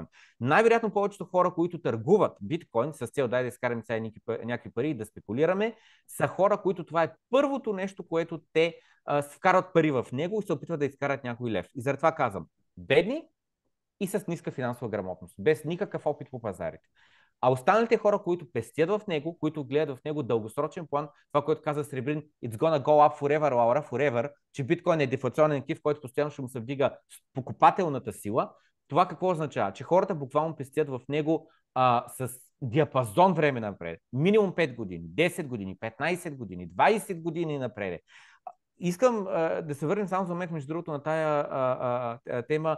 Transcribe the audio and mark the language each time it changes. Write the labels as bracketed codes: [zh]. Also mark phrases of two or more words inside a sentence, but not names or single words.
[bg] Най-вероятно повечето хора, които търгуват биткоин с цел да изкараме сега някакви пари и да спекулираме, са хора, които това е първото нещо, което те вкарват пари в него и се опитват да изкарат някой лев. И заради това казвам, бедни и с ниска финансова грамотност, без никакъв опит по пазарите. А останалите хора, които пестят в него, които гледат в него дългосрочен план, това, което каза Сребрин, [en] it's gonna go up forever, Laura, forever, [bg] че биткоин е дефлационен актив, който постоянно ще му се вдига покупателната сила, това какво означава? Че хората буквално пестят в него с диапазон време напред. Минимум 5 години, 10 години, 15 години, 20 години напред. Искам да се върнем само за момент, между другото, на тая тема.